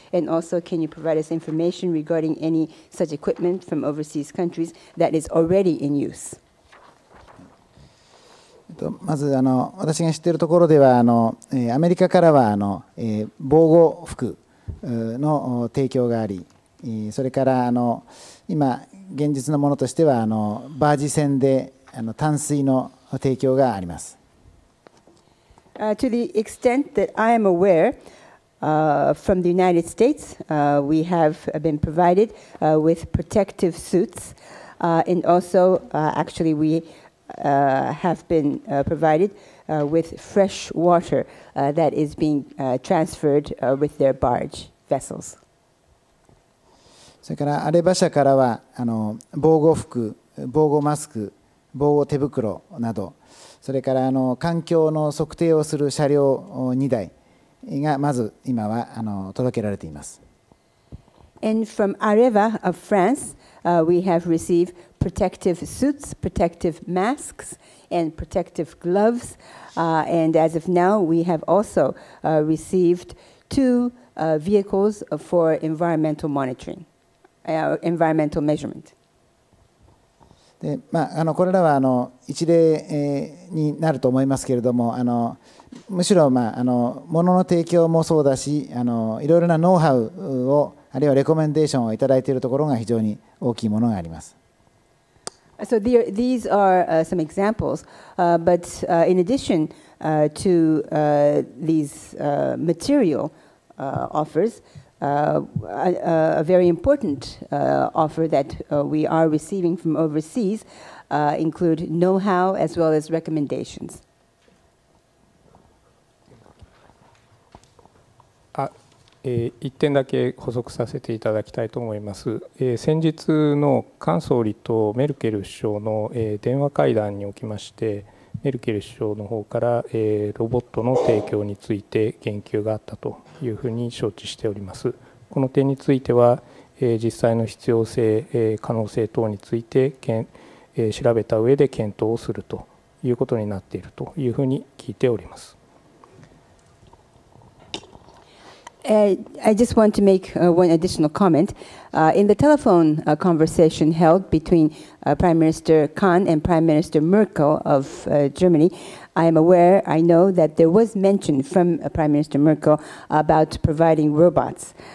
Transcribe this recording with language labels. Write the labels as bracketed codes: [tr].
[en] And also, can you provide us information regarding any such equipment from overseas countries that is already in use? [ja] まず私が知っているところではアメリカからは防護服の提供があり、それから今現実のものとしてはバージ船で淡水の提供があります。 [en] To the extent that I am aware, from the United States, we have been provided with protective suits, and also, actually, we have been provided with fresh water that is being transferred with their barge vessels. [ja] それからアレバ社からは防護服、防護マスク、防護手袋など、それから環境の測定をする車両2台がまず今は届けられています。 [en] And from Areva of France, we have received protective suits, protective masks, and protective gloves. And as of now, we have also received 2 vehicles for environmental monitoring, environmental measurement. [ja] でこれらは一例になると思いますけれども、むしろ物の提供もそうだし、いろいろなノウハウをあるいはレコメンデーションをいただいているところが非常に大きいものがあります。 [en] So these are some examples, but in addition to these material offers, a very important offer that we are receiving from overseas include know-how as well as recommendations. [ja] 1点だけ補足させていただきたいと思います。先日の菅総理とメルケル首相の電話会談におきまして、メルケル首相の方からロボットの提供について言及があったというふうに承知しております。この点については実際の必要性、可能性等について調べた上で検討をするということになっているというふうに聞いております。 [en] I just want to make one additional comment. In the telephone conversation held between Prime Minister Kahn and Prime Minister Merkel of Germany, I am aware, I know that there was mention from Prime Minister Merkel about providing robots.